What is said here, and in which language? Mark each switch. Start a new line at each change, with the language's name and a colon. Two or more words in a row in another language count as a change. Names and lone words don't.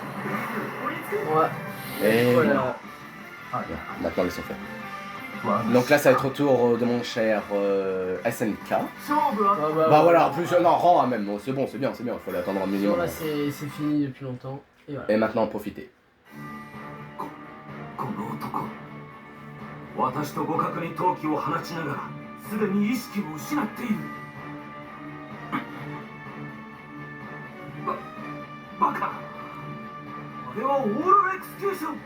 French: Ouais. Et voilà. Maintenant, laissons faire. Donc là, ça va être au tour de mon cher SNK. Bah voilà, en plus, non, rang A même. Bon, c'est bon, c'est bien, il faut l'attendre un minimum. Là, c'est fini depuis longtemps. Et, voilà. Et maintenant, profitez.
Japanese: この男、私と互角に闘気を放ちながらすでに意識を失っている。バカ、あれはオーロラエクスキューション。